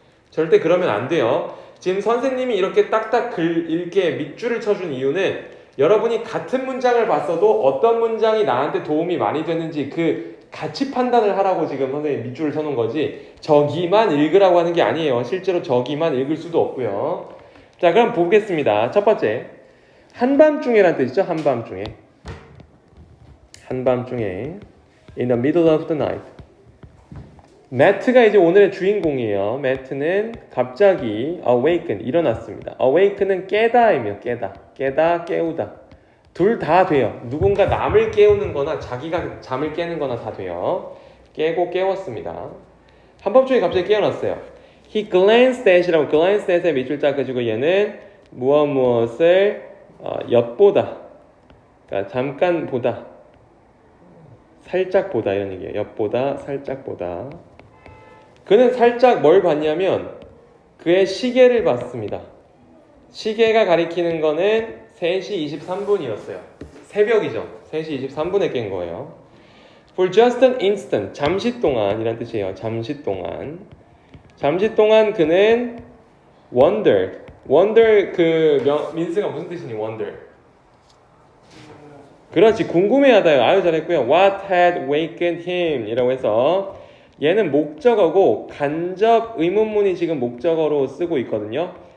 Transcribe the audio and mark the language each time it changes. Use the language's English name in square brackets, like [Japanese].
[Korean] 절대 그러면 안 돼요. 지금 선생님이 이렇게 딱딱 읽게 밑줄을 쳐준 이유는 여러분이 같은 문장을 봤어도 어떤 문장이 나한테 도움이 많이 되는지 그 같이 판단을 하라고 지금 선생님이 밑줄을 쳐놓은 거지 저기만 읽으라고 하는 게 아니에요. 실제로 저기만 읽을 수도 없고요. 자, 그럼 보겠습니다. 첫 번째, 한밤중에란 뜻이죠. 한밤중에. 한밤중에. [English] In the middle of the night. [Korean] 매트가 이제 오늘의 주인공이에요. 매트는 갑자기 awaken, 일어났습니다. awaken은 깨다이며 깨다, 깨우다. 둘 다 돼요. 누군가 남을 깨우는 거나 자기가 잠을 깨는 거나 다 돼요. 깨고 깨웠습니다. 한밤중에 갑자기 깨어났어요. [English] He glanced at [Korean] 이라고, glanced at의 밑줄자 그지고 얘는 무엇을 엿보다, 그러니까 잠깐 보다, 살짝 보다 이런 얘기예요. 엿보다, 살짝 보다. 그는 살짝 뭘 봤냐면 그의 시계를 봤습니다. 시계가 가리키는 거는 3시 23분이었어요. 새벽이죠. 3시 23분에 깬 거예요. [English] For just an instant, [Korean] 잠시 동안이란 뜻이에요. 잠시 동안. 잠시 동안 그는 wondered. wonder 민스가 무슨 뜻이니? wonder. 그렇지, 궁금해하다요. 아유 잘했고요. [English] What had wakened him? [Korean] 이라고 해서 얘는 목적어고 간접 의문문이 지금 목적어로 쓰고 있거든요.